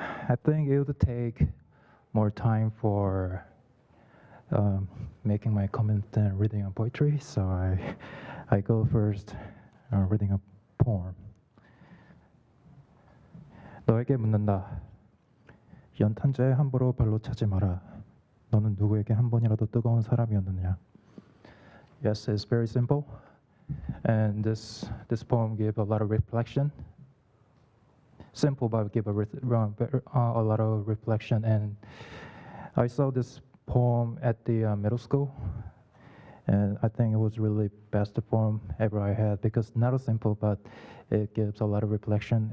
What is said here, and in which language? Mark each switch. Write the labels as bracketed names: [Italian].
[English] I think it would take more time for making my comment than reading a poetry, so I go first reading a poem. [Korean] 너에게 묻는다. 연탄재에 함부로 발로 차지 마라. 너는 누구에게 한 번이라도 뜨거운 사람이었느냐? [English] Yes, it's very simple, and this poem gives a lot of reflection. Simple, but give a lot of reflection. And I saw this poem at the middle school, and I think it was really best poem ever I had, because not simple, but it gives a lot of reflection.